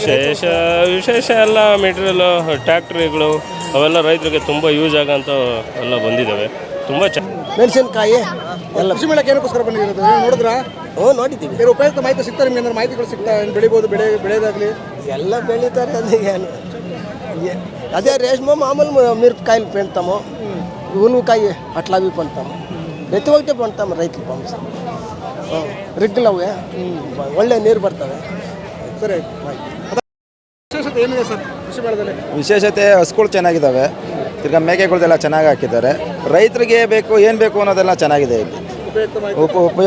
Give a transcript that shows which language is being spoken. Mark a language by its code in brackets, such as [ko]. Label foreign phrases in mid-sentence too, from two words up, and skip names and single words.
[kn] ವಿಶೇಷ ಎಲ್ಲ ಮೆಟೀರಿಯಲು, ಟ್ಯಾಕ್ಟ್ರಿಗಳು ಅವೆಲ್ಲ ರೈತರಿಗೆ ತುಂಬ ಯೂಸ್ ಆಗೋಂಥ ಎಲ್ಲ ಬಂದಿದ್ದಾವೆ. ತುಂಬ ಮೆಣಸಿನಕಾಯಿ ಎಲ್ಲ. ಕೃಷಿ ಮೇಳಕ್ಕೆ ಏನಕ್ಕೋಸ್ಕರ ಬಂದಿರೋದು ನೋಡಿದ್ರಾ? ನೋಡಿದ್ದೀವಿ. ಉಪಯುಕ್ತ ಮಾಹಿತಿ ಸಿಗ್ತಾರೆ ನಿಮ್ಗೆ? ಏನಾದ್ರು ಮಾಹಿತಿಗಳು ಸಿಗ್ತಾ ಬೆಳಿಬೋದು ಬೆಳೆಯೋದಾಗಲಿ? ಎಲ್ಲ ಬೆಳೀತಾರೆ ಅದು ಏನು [te] అదే రేష్మో మామూలు మిరపకాయలు పెడతాము, ఉల్లికాయ అట్లా అవి పండుతాము. ప్రతి ఒక్కటి పండుతాము రైతులు పంపిస్తాము. [kn] ರಿಗ್ಗಲ್ ಅವೆ ಒಳ್ಳೆ ನೀರು ಬರ್ತವೆ. ಸರಿ, ವಿಶೇಷತೆ ಏನಿದೆ ಸರ್ ಕೃಷಿ ಮೇಳದಲ್ಲಿ? ವಿಶೇಷತೆ ಹಸುಗಳು ಚೆನ್ನಾಗಿದ್ದಾವೆ, ತಿರ್ಗಾ ಮೇಕೆಗಳೆಲ್ಲ ಚೆನ್ನಾಗಿ ಹಾಕಿದ್ದಾರೆ. ರೈತರಿಗೆ ಬೇಕು ಏನು ಬೇಕು ಅನ್ನೋದೆಲ್ಲ ಚೆನ್ನಾಗಿದೆ ಇಲ್ಲಿ. ಉಪಯೋಗ